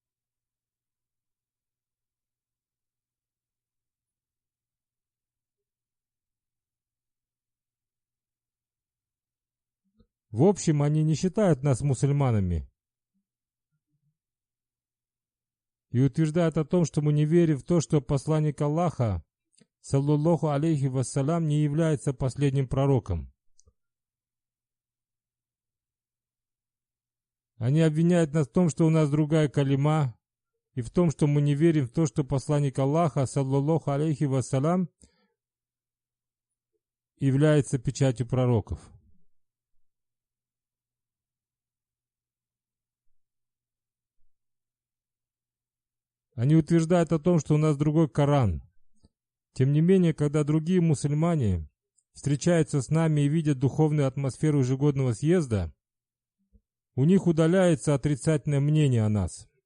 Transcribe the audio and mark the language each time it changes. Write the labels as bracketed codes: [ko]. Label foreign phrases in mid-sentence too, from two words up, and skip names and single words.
[ru] В общем, они не считают нас мусульманами и утверждают о том, что мы не верим в то, что посланник Аллаха, [ar] صلى الله عليه وسلم, [ru] не является последним пророком. Они обвиняют нас в том, что у нас другая калима, и в том, что мы не верим в то, что посланник Аллаха, [ar] صلى الله عليه وسلم, [ru] является печатью пророков. Они утверждают о том, что у нас другой Коран. Тем не менее, когда другие мусульмане встречаются с нами и видят духовную атмосферу ежегодного съезда, у них удаляется отрицательное мнение о нас.